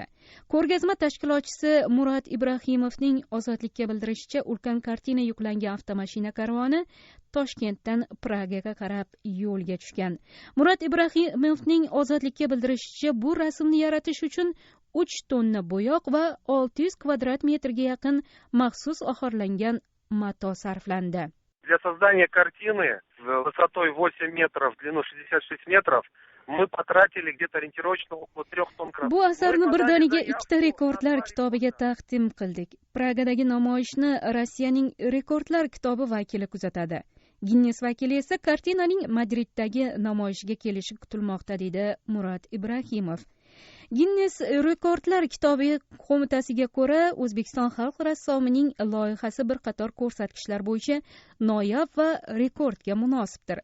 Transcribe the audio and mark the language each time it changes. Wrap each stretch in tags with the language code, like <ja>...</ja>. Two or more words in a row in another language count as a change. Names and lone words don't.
<uz>Ko'rgazma tashkilotchisi Murat Ibrahimovning ozodlikka bildirishicha, ulkan kartina yuklangan avtomashina karvoni Toshkentdan Pragaga qarab yo'lga tushgan. Murat Ibrahimovning ozodlikka bildirishicha, bu rasmni yaratish uchun 3 tonna bo'yoq va 600 kvadrat metrga yaqin maxsus oxirlangan mato sarflandi.</uz> <ru>Для создания картины высотой 8 метров, длину 66 метров мы потратили где-то ориентировочно около 3 тонн красок.</ru> <uz>Bu asarni birdaniga 2 rekordlar kitobiga taqdim qildik. Pragadagi namoyishni Rossiyaning rekordlar kitobi vakili kuzatadi. Ginnes vakili esa kartinaning Madriddagi namoyishiga kelishi kutilmoqda, deydi Murat Ibrahimov. Ginnes rekordlar kitobi qo'mitasiga ko'ra, O'zbekiston xalq rassomining loyihasi bir qator ko'rsatkichlar bo'yicha noyob va rekordga munosibdir.</uz>